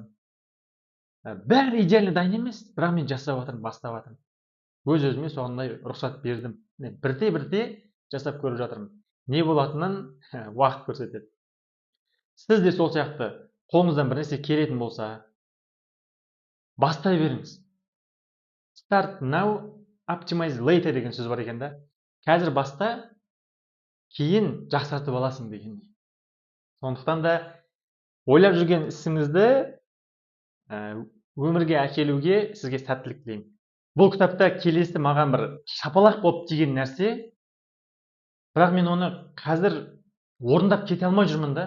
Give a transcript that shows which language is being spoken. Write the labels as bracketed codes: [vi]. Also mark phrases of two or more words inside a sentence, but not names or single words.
[kk] Бәрі идеально дайын емес, бірақ мен жасап жатырмын, бастап жатырмын. Өз-өзіме сондай рұқсат бердім. Бірте-бірте жасап көріп жатырмын. Не болатынын уақыт көрсетеді. Сіз де сол сияқты қолыңыздан бір нәрсе келетін болса, бастай беріңіз. [en] Start now, optimize later [kk] деген сөз бар екен да. Қазір баста, кейін жақсартып аласың дегендей. Сондықтан да ойлап жүрген ісіңізді өмірге әкелуге сізге сәттілік тілеймін. Бұл кітапта келесі маған бір шапалақ болып тиген нәрсе, бірақ мен оны қазір орындап кете алмай жүрмін да.